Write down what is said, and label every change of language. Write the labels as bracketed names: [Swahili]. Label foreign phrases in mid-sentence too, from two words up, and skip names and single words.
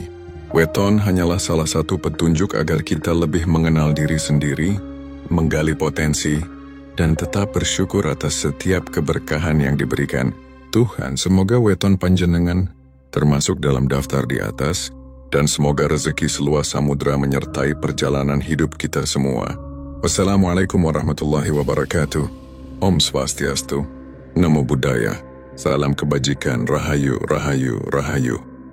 [Indonesian] Weton hanyalah salah satu petunjuk agar kita lebih mengenal diri sendiri, menggali potensi, dan tetap bersyukur atas setiap keberkahan yang diberikan. Tuhan, semoga [Javanese] weton panjenengan [Indonesian] termasuk dalam daftar di atas, dan semoga rezeki seluas samudra menyertai perjalanan hidup kita semua. [Arabic] والسلام عليكم ورحمة الله وبركاته. [Balinese] Om Swastiastu. [Pali] Namo Buddhaya. [Indonesian] Salam kebajikan. [Javanese] Rahayu, rahayu, rahayu.